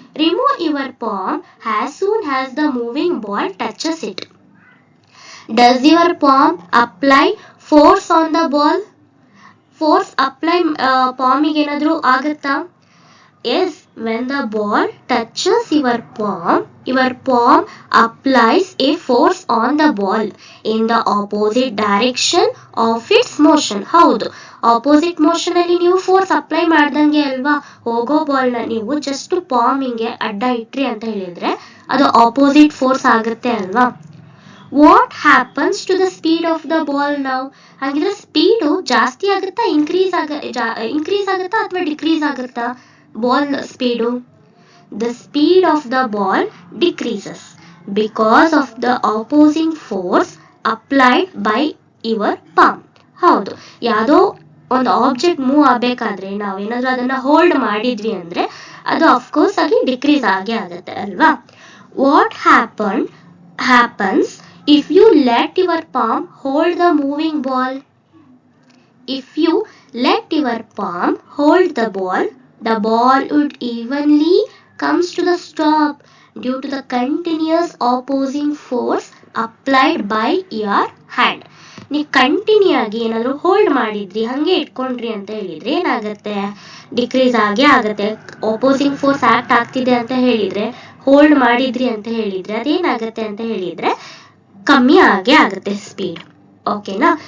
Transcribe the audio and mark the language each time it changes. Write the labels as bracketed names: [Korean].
[English] Remove your palm as soon as the moving ball touches it. Does your palm apply force on the ball? [Kannada] Force apply ಪಾಮಿಗೆ ಏನಾದ್ರೂ ಆಗುತ್ತಾ? [English] Yes, when the ball touches your palm applies a force on the ball in the opposite direction of its motion. [Kannada] ಹೌದು, opposite motion ಅಲ್ಲಿ ನೀವು force apply ಮಾಡ್ದಂಗೆ ಅಲ್ವಾ. ಹೋಗೋ ball ನ ನೀವು ಜಸ್ಟ್ ಪಾಮಿಂಗೆ ಅಡ್ಡ ಇಟ್ರಿ ಅಂತ ಹೇಳಿದ್ರೆ ಅದು ಆಪೋಸಿಟ್ ಫೋರ್ಸ್ ಆಗುತ್ತೆ ಅಲ್ವಾ. [English] what happens to the speed of the ball [Kannada] ನಾವು? ಹಾಗಿದ್ರೆ ಸ್ಪೀಡು ಜಾಸ್ತಿ ಆಗುತ್ತಾ ಇನ್ಕ್ರೀಸ್ ಆಗುತ್ತಾ ಅಥವಾ ಡಿಕ್ರೀಸ್ ಆಗುತ್ತಾ ball speed? [English] The speed of the ball decreases because of the opposing force applied by your palm. [Kannada] ಹೌದು, ಯಾವುದೋ ಒಂದು ಆಬ್ಜೆಕ್ಟ್ ಮೂವ್ ಆಗಬೇಕಾದ್ರೆ ನಾವೇನಾದ್ರೂ ಅದನ್ನ ಹೋಲ್ಡ್ ಮಾಡಿದ್ವಿ ಅಂದ್ರೆ ಅದು ಅಫ್ಕೋರ್ಸ್ ಆಗಿ ಡಿಕ್ರೀಸ್ ಆಗೇ ಆಗುತ್ತೆ ಅಲ್ವಾ. [English] What happens if you let your palm hold the moving ball? If you let your palm hold the ball would evenly comes to the stop due to the continuous opposing force applied by your hand. [Kannada] ನೀವು continue ಆಗಿ ಏನಾದ್ರು hold ಮಾಡಿದ್ರಿ, ಹಂಗೆ ಇಟ್ಕೊಂಡ್ರಿ ಅಂತ ಹೇಳಿದ್ರೆ ಏನಾಗುತ್ತೆ? Decrease ಆಗೇ ಆಗುತ್ತೆ. ಆಪೋಸಿಂಗ್ ಫೋರ್ಸ್ ಆಕ್ಟ್ ಆಗ್ತಿದೆ ಅಂತ ಹೇಳಿದ್ರೆ, ಹೋಲ್ಡ್ ಮಾಡಿದ್ರಿ ಅಂತ ಹೇಳಿದ್ರೆ ಅದೇನಾಗುತ್ತೆ ಅಂತ ಹೇಳಿದ್ರೆ ಕಮ್ಮಿ ಆಗೇ ಆಗುತ್ತೆ ಸ್ಪೀಡ್. ಓಕೆನಾ?